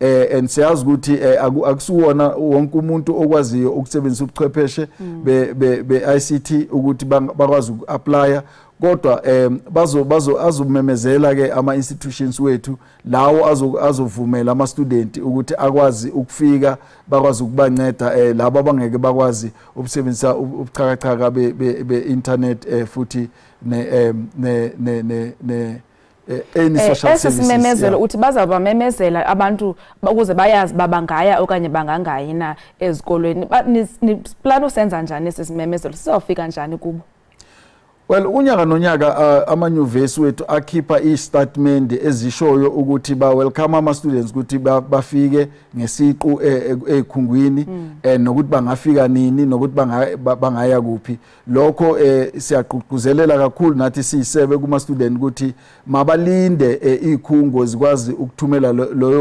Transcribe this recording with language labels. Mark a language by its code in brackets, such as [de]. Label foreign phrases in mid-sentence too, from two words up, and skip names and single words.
[zu] and siyazi ukuthi akusuwona wonke umuntu okwaziyo ukusebenzisa ubuchwepheshe be ICT ukuthi bakwazi ukuapply kodwa azomemezela ke ama institutions wethu lawo azovumela ama student ukuthi akwazi ukufika bakwazi ukubanceda labo abangeke bakwazi ukusebenzisa ubuchakachaka be internet futhi ne [en] any social services. [xh] Esimemezelo uthi bazabamemezela abantu ukuze bayazi babangaya okanye bangangayi na ezikolweni. Ni plan usenza njani esimemezelo? [zu] Sizofika njani kubo? [en] Well, [zu] unyaka nonyaka amanyuvesi wethu akhipha i-statement ezishoyo ukuthi welcome ama students ukuthi bafike ngesiqu ekhungwini nokuthi bangafika nini nokuthi bangaya kuphi. Lokho siyagqugquzelela kakhulu nathi siyisebe kuma student ukuthi mabalinde ikhungo zikwazi ukuthumela loyo